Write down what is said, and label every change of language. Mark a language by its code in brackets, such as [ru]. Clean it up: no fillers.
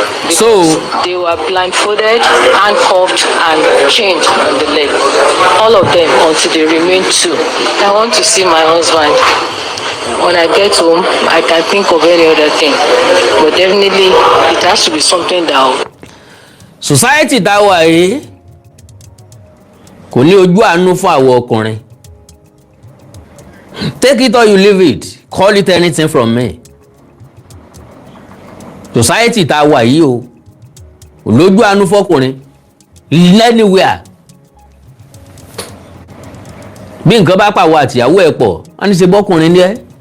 [en] So they were blindfolded, handcuffed, and chained on the leg. All of them until they remained two. I want to see my husband. When I get home, I can think of any other thing. But definitely, it has to be something that... [yo] Society tá wà yìí kò ní ojú àánú fún àwọn ọkùnrin. [en] Take it or you leave it. Call it anything from me. [yo] Society tá wà yìí o kò lójú àánú fọkùnrin [en] anywhere. [yo] Bí nǹkan bá pàwọ́ àtìyàwó ẹ̀ pọ̀, wọ́n ní ṣe bọ́kùnrin ní ẹ́.